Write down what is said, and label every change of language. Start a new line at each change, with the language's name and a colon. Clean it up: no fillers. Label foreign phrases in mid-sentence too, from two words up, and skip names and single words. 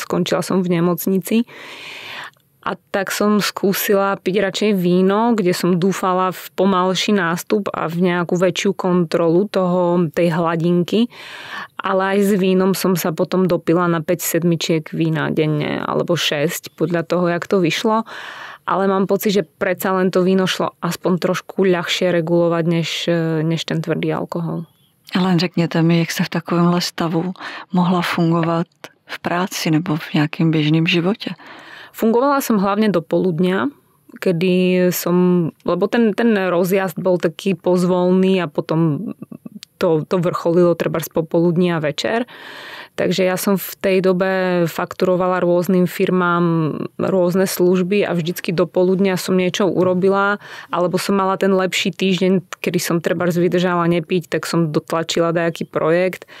Slovak: Skončila som v nemocnici. A tak som skúsila piť radšej víno, kde som dúfala v pomalší nástup a v nejakú väčšiu kontrolu tej hladinky. Ale aj s vínom som sa potom dopila na 5 sedmičiek vína denne, alebo 6, podľa toho, jak to vyšlo. Ale mám pocit, že predsa len to víno šlo aspoň trošku ľahšie regulovať, než ten tvrdý alkohol.
Czech: Ale řekněte mi, jak se v takovémhle stavu mohla fungovat v práci nebo v nějakém běžném životě?
Slovak: Fungovala som hlavne do poludnia, lebo ten rozjazd bol taký pozvolný a potom to vrcholilo trebárs popoludní a večer. Takže ja som v tej dobe fakturovala rôznym firmám rôzne služby a vždycky do poludnia som niečo urobila, alebo som mala ten lepší týždeň, kedy som trebárs vydržala nepiť, tak som dotlačila dajaký projekt.